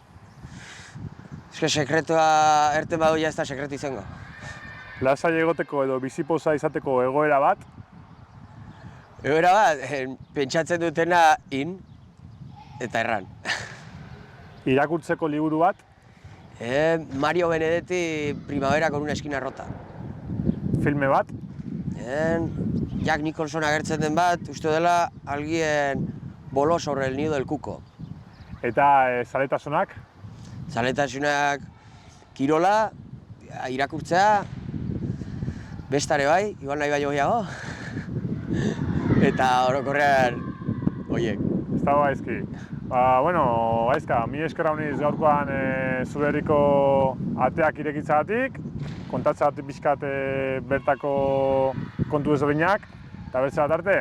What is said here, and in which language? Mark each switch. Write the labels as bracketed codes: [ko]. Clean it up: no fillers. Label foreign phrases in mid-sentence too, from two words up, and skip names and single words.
[eu] Eske sekretua erten badu ja ez da sekretu izango. Lasai egoteko edo bizipoza izateko egoera bat? Egoera bat, pentsatzen dutena eta erran. Irakurtzeko liburu bat? Mario Benedetti Primavera con una esquina rota. Filme bat? Jack Nicholson agertzen den bat, uste dela alguien voló sobre el nido del cuco. Eta zaletasunak? Zaletasunak kirola, irakurtzea, bestare bai, igual nahi baino gehiago. Eta orokorrean, oiek. Ez dago gaizki. Bueno, Gaizka, mi esker hauniz gaurkoan zure herriko ateak irekitzagatik, kontatzagatik pixkat bertako kontu ezberdinak, eta bertze bat arte?